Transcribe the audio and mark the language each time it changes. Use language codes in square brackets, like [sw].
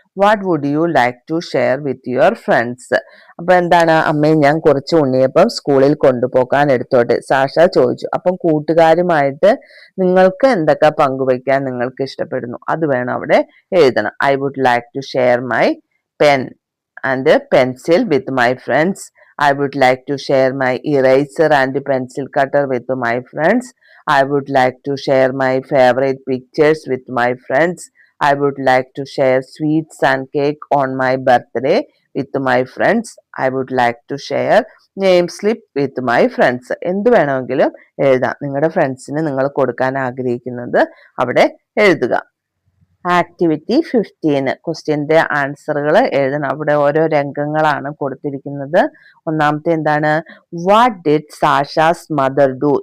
[en] What would you like to share with your friends? [ml] അപ്പൊ എന്താണ്, അമ്മയെ ഞാൻ കുറച്ച് ഉണ്ണിയപ്പം സ്കൂളിൽ കൊണ്ടുപോകാൻ എടുത്തോട്ടെ, സാഷ ചോദിച്ചു. അപ്പം കൂട്ടുകാരുമായിട്ട് നിങ്ങൾക്ക് എന്തൊക്കെ പങ്കുവയ്ക്കാൻ നിങ്ങൾക്ക് ഇഷ്ടപ്പെടുന്നു അത് വേണം അവിടെ എഴുതണം. [en] I would like to share my pen and pencil with my friends. I would like to share my eraser and pencil cutter with my friends. I would like to share my favorite pictures with my friends. I would like to share sweets and cake on my birthday with my friends. I would like to share name slip with my friends. [ml] എന്ത് വേണമെങ്കിലും എഴുതാം. നിങ്ങളുടെ ഫ്രണ്ട്സിന് നിങ്ങൾ കൊടുക്കാൻ ആഗ്രഹിക്കുന്നത് അവിടെ എഴുതുക. ആക്ടിവിറ്റി 15. ക്വസ്റ്റ്യന്റെ ആൻസറുകൾ എഴുതണം. അവിടെ ഓരോ രംഗങ്ങളാണ് കൊടുത്തിരിക്കുന്നത്. ഒന്നാമത്തെ എന്താണ്, [en] What did Sasha's mother do?